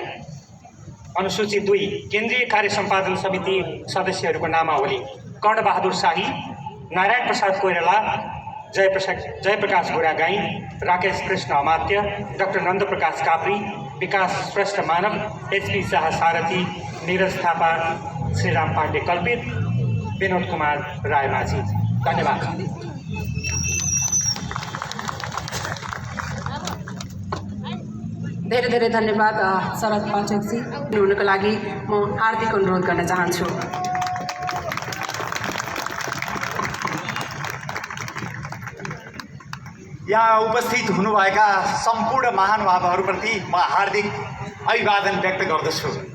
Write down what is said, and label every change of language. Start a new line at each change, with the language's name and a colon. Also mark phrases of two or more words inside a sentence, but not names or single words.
Nepali: अनुसूची 2 केन्द्रीय कार्य सम्पादन समिति सदस्यहरूको नामावली कर्णबहादुर शाही, नारायण प्रसाद कोइराला, जयप्रकाश गुरागाई, राकेश कृष्ण अमात्य, डाक्टर नन्द प्रकाश काप्री, विकास श्रेष्ठ मानव, एचपी शाह सारथी, नीरज थापा, श्रीराम पाण्डे कल्पित, विनोद कुमार रायमाझी। धन्यवाद। धेरै धेरै धन्यवाद शरद पाठकजी हुनुको लागि म हार्दिक अनुरोध गर्न चाहन्छु। यहाँ उपस्थित हुनुभएका सम्पूर्ण महानुभावहरूप्रति म हार्दिक अभिवादन व्यक्त गर्दछु।